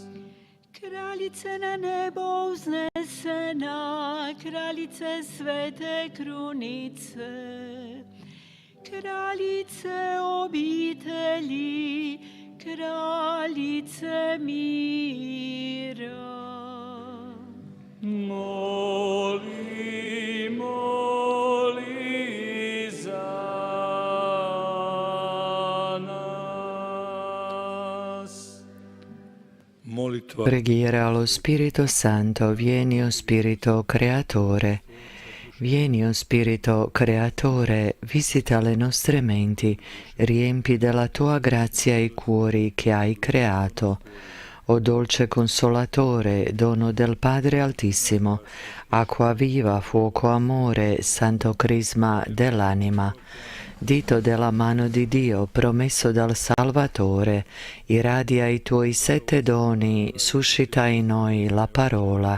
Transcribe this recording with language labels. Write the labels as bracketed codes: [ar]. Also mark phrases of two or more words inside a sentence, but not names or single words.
[hr] Kraljice na nebo uznesena, kraljice svete krunice, kraljice obitelji, kraljice mira. Moli, moli za nas. Molitva. [it] Preghiera allo Spirito Santo, vieni o Spirito Creatore. Vieni o Spirito Creatore, visita le nostre menti, riempi della tua grazia i cuori che hai creato. O dolce Consolatore, dono del Padre Altissimo, acqua viva, fuoco amore, santo crisma dell'anima, dito della mano di Dio, promesso dal Salvatore, irradia i tuoi 7 doni, suscita in noi la parola.